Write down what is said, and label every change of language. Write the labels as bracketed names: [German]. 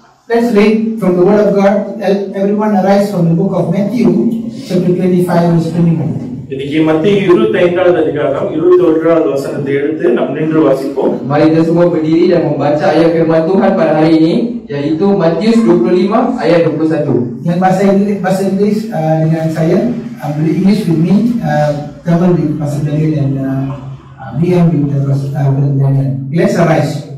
[English] Let's read from the word of God. Everyone arise from the book of Matthew chapter 25 verse 21. [Tamil] இன்னைக்கு மத்திய 25வது அதிகாரம் 21வது வசனத்தை எடுத்து நாம் நின்று வாசிப்போம். [Malay] Mari kita semua berdiri dan membaca ayat firman Tuhan pada hari ini, yaitu Matius 25 ayat 21. Yang bahasa Inggeris dengan saya, [English] English with me, Tamil with Pastor Daniel and BM with Pastor Daniel. Let's arise.